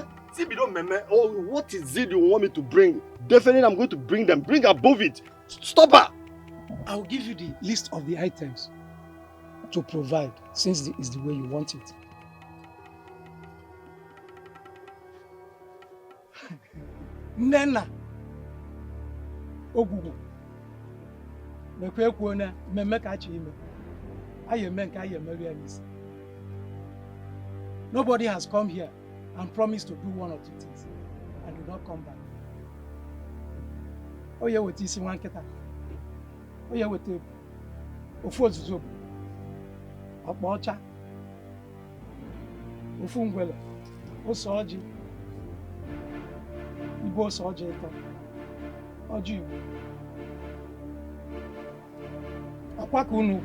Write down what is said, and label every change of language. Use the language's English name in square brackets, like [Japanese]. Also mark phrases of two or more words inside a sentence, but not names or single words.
[English] See, if you don't remember, oh, what is it you want me to bring? Definitely I'm going to bring them. Bring above it. Stop her. I'll give you the list of the items to provide, since it's the way you want it. [Igbo] Nnenna ogwugwu mekwa ekwuo na mmemme ka achọ ime anyị eme nke anyị emeri ya n'isi. [English] Nobody has come here and promised to do one or two things and do not come back. [Igbo] Oye weta isi nwa nkịta, oye weta ofu ozuzo bụ ọkpa ọcha, ofu ngwele, ose ọjị, ibe ose ọjị ịtọ, ọjị Igbo, ọkwa ka unu.